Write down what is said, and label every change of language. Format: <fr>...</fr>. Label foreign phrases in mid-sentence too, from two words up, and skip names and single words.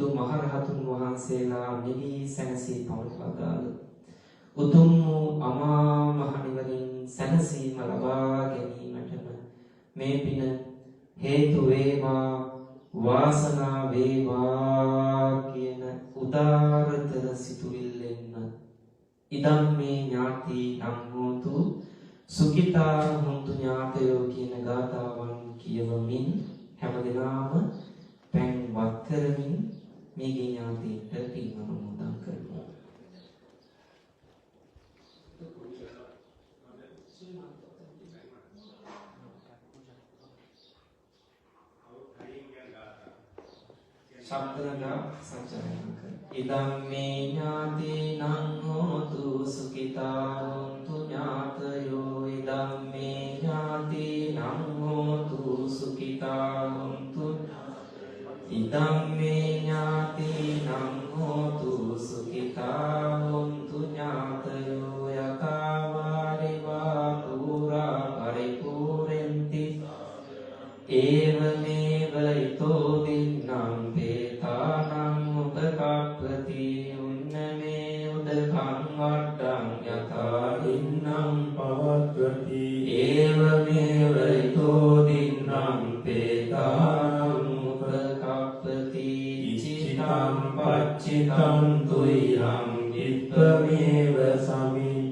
<si>මහරහතුන් වහන්සේලා නිවි සැනසී පවත්වාදාල උතුම් වූ අමා මහ නිවනින් සැනසීම ලබා ගැනීමටම මේ පින හේතු වේවා වාසනා වේවා කියන උදාරතර සිතුවිල්ලෙන්ම</si> <pi>ඉදම් මේ ඥාති නම් හෝතු සුඛිතා හොන්තු ඥාතයෝ</pi> <si>කියන ගාථාවන් කියවමින් හැමදෙනාම පැන් වත් කරමින් මේ ඥාතිට පින් අනුමෝදන් කරමු. ශබ්දනගා සංචාරය කර.</si> <pi>ඉදම් මේ ඥාතිනං හෝතු සුඛිතා හොන්තු ඥාතයෝ ඉදම් මේ ඥාතිනං හෝතු සුඛිතා හොන්තු ඉදම් මේ ඥාතිනං හෝතු සුඛිතා හොන්තු ඥාතයෝ යථාවාරිවා පුරා පරිපූර්ණති ඒවමේව ඊතෝ දින්නම් පේතානං උපකප්පති උන්නමේ උදකං වඩ්ඩං යථා දින්නම් පවත්වති ඒවමේව ඊතෝ දින්නම් පේතානං උපකප්පති ඉචිතං පච්චිතං තුයං ඉත්තමේව සමි</pi>